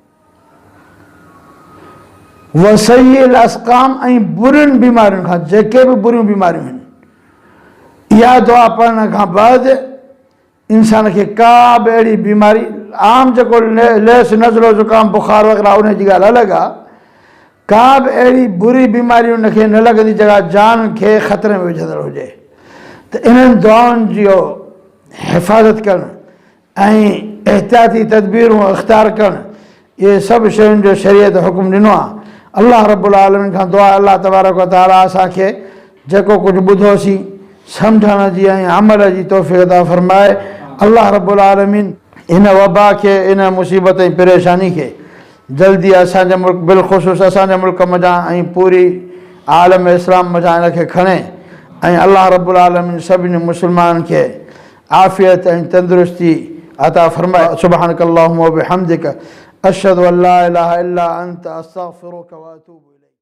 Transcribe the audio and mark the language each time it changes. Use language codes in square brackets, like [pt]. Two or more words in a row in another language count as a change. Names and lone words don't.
[ar] وسيئ الأسقام, [sd] ऐं बुरियुनि बीमारियुनि खां, जेके बि बुरियूं बीमारियूं आहिनि, इहा दुआ पढ़ण खां बाद इंसान खे का बि अहिड़ी बीमारी, आम जेको लेस नज़लो ज़ुकाम बुखार वग़ैरह उन जी ॻाल्हि अलॻि आहे, का बि अहिड़ी बुरी बीमारी उनखे न लॻंदी जेका जान खे ख़तरे में विझंदड़ हुजे। त इन्हनि दुआउनि जो हिफ़ाज़त करणु ऐं एहतियाती तदबीरूं इख़्तियार करणु, इहे सभु शयुनि जो शरीयत हुकुम ॾिनो आहे। अल्लाह [ar] رب العالمين [sd] खां दुआ अल्लाह [ar] تبارك و تعالى [sd] असांखे जेको कुझु ॿुधोसीं सम्झण जी ऐं अमल जी तौफ़ीक़ अता फ़रमाए। अल्लाह [ar] رب العالمين [sd] इन वबा खे, इन मुसीबत ऐं परेशानी खे जल्दी असांजे मुल्क, बिलख़ुसूस असांजे मुल्क मज़ा ऐं पूरी आलम इस्लाम मज़ा इनखे खणे ऐं अल्लाह [ar] رب العالمين [sd] सभिनी मुस्लमाननि खे आफ़ियत ऐं तंदुरुस्ती अता फरमाए। [ar] سبحانك اللهم و بحمدك أشهد أن لا إله إلا أنت أستغفرك و أتوب